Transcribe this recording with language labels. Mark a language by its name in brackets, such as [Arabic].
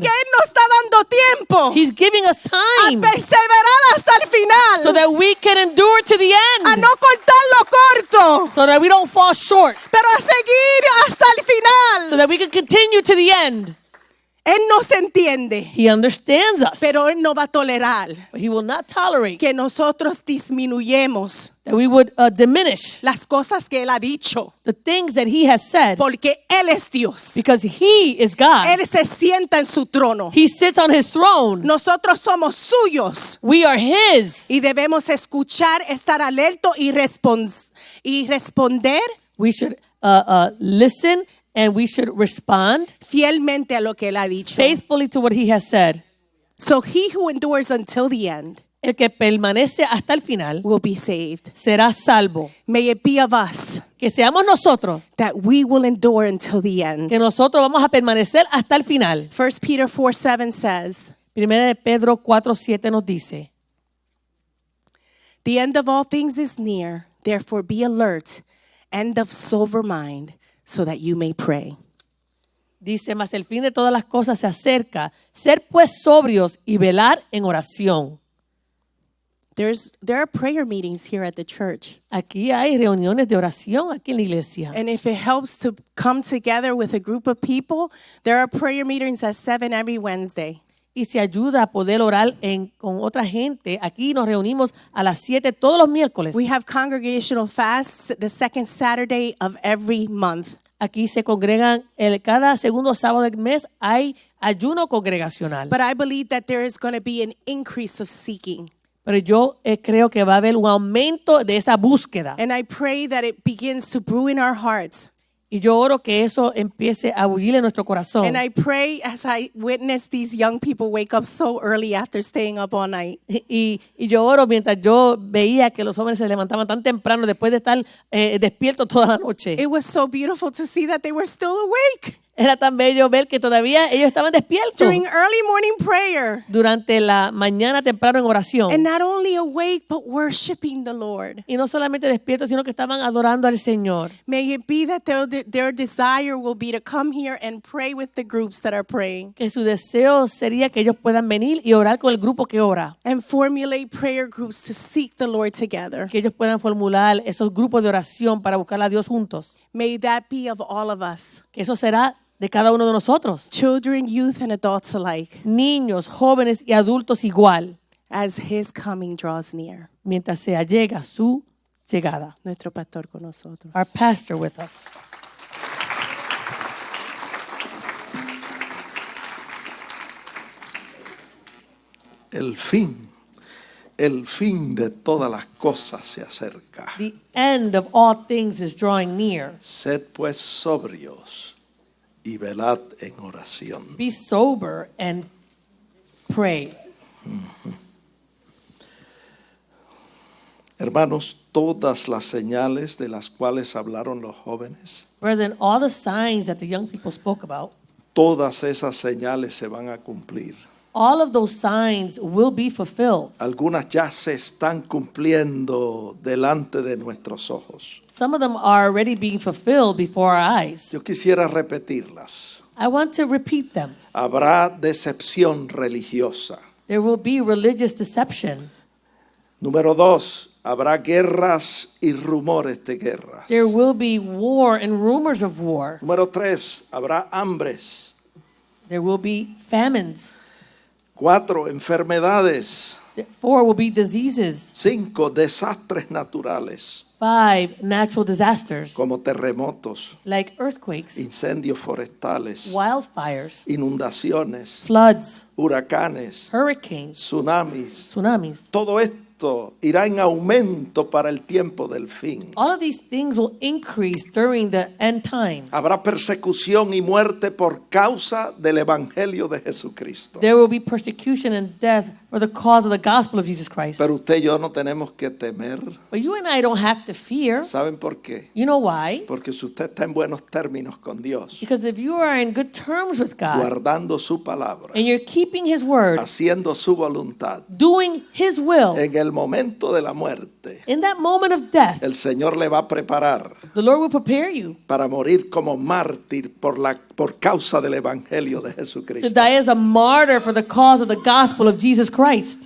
[Spanish] Porque Él nos está dando tiempo [English] He's giving us a time [Spanish] perseverar hasta el final. [English] so that we can endure to the A end. [Spanish] no cortarlo corto, [English] So that we don't fall short. [Spanish] pero a seguir hasta el final. [English] So that we can continue to the end. [Spanish] Él nos entiende, [English] He understands us. [Spanish] pero Él no va a tolerar [English] But He will not tolerate [Spanish] que nosotros disminuyamos [English] that we would diminish [Spanish] las cosas que Él ha dicho, [English] the things that He has said [Spanish] porque Él es Dios. [English] because He is God. [Spanish] Él se sienta en su trono. [English] He sits on His throne. [Spanish] Nosotros somos suyos [English] We are His. [Spanish] y debemos escuchar, estar alerto y responder [English] We should listen and we should respond [Spanish] fielmente a lo que Él ha dicho. [English] faithfully to what He has said. So he who endures until the end [Spanish] El que permanece hasta el final [English] will be saved. [Spanish] será salvo. [English] May it be of us [Spanish] Que seamos nosotros, [English] that we will endure until the end. [Spanish] que nosotros vamos a permanecer hasta el final. [English] 1 Peter 4:7 says, [Spanish] Primera de Pedro 4:7 nos dice, [English] the end of all things is near, therefore be alert and of sober mind, so that you may pray. [Spanish] dice, mas el fin de todas las cosas se acerca. Ser pues sobrios y velar en oración. [English] There are prayer meetings here at the church. [Spanish] Aquí hay reuniones de oración aquí en la iglesia. [English] And if it helps to come together with a group of people, there are prayer meetings at 7 every Wednesday. [Spanish] Y se ayuda a poder orar con otra gente. Aquí nos reunimos a las 7 todos los miércoles. [English] We have congregational fasts the second Saturday of every month. [Spanish] Aquí se congregan cada segundo sábado del mes hay ayuno congregacional. [English] But I believe that there is going to be an increase of seeking. [Spanish] Pero yo creo que va a haber un aumento de esa búsqueda. [English] And I pray that it begins to brew in our hearts. [Spanish] Y yo oro que eso empiece a bullir en nuestro corazón. [English] And I pray as I witness these young people wake up so early after staying up all night. [Spanish] Y yo oro mientras yo veía que los jóvenes se levantaban tan temprano después de estar despiertos toda la noche. [English] It was so beautiful to see that they were still awake. [Spanish] Era tan bello ver que todavía ellos estaban despiertos [English] During early morning prayer. [Spanish] durante la mañana temprano en oración. [English] And not only awake, but worshiping the Lord. [Spanish] Y no solamente despiertos, sino que estaban adorando al Señor. [English] May it be that their desire will be to come here and pray with the groups that are praying. [Spanish] Que su deseo sería que ellos puedan venir y orar con el grupo que ora. [English] And formulate prayer groups to seek the Lord together. [Spanish] Que ellos puedan formular esos grupos de oración para buscar a Dios juntos. [English] May that be of all of us. [Spanish] Que eso será de cada uno de nosotros. [English] Children, youth, and adults alike. [Spanish] Niños, jóvenes y adultos igual. [English] As his coming draws near. [Spanish] Mientras se allega su llegada. Nuestro pastor con nosotros. [English] Our pastor with us. [Spanish] El fin de todas las cosas se acerca. [English] The end of all things is drawing near. [Spanish] Sed pues sobrios y velad en oración. [English] Be sober and pray. [Spanish] Hermanos, todas las señales de las cuales hablaron los jóvenes, [English] Brethren, all the signs that the young people spoke about, [Spanish] todas esas señales se van a cumplir. [English] all of those signs will be fulfilled. [Spanish] Algunas ya se están cumpliendo delante de nuestros ojos. [English] Some of them are already being fulfilled before our eyes. [Spanish] Yo quisiera repetirlas. [English] I want to repeat them. [Spanish] Habrá decepción religiosa. [English] There will be religious deception. [Spanish] Número 2, habrá guerras y rumores de guerras. [English] There will be war and rumors of war. [Spanish] Número 3, habrá hambres. [English] There will be famines. [Spanish] 4, enfermedades. [English] 4 will be diseases. [Spanish] 5, desastres naturales, [English] 5, natural disasters [Spanish] como terremotos, [English] like earthquakes, [Spanish] incendios forestales, [English] wildfires, [Spanish] inundaciones, [English] floods, [Spanish] huracanes, [English] hurricanes, [Spanish] tsunamis. Todo esto irá en aumento para el tiempo del fin. [English] All of these things will increase during the end time. [Spanish] Habrá persecución y muerte por causa del evangelio de Jesucristo. [English] There will be persecution and death for the cause of the gospel of Jesus Christ. [Spanish] Pero usted y yo no tenemos que temer. [English] But you and I don't have to fear. [Spanish] ¿Saben por qué? [English] You know why? [Spanish] Porque si usted está en buenos términos con Dios, [English] Because if you are in good terms with God [Spanish] guardando su palabra, [English] and you're keeping His word, [Spanish] haciendo su voluntad, [English] doing His will, [Spanish] en el momento de la muerte, [English] in that moment of death, [Spanish] el Señor le va a preparar [English] the Lord will prepare you [Spanish] para morir como mártir por causa del evangelio de [English] to [Spanish] Jesucristo. [English] die as a martyr for the cause of the gospel of Jesus Christ.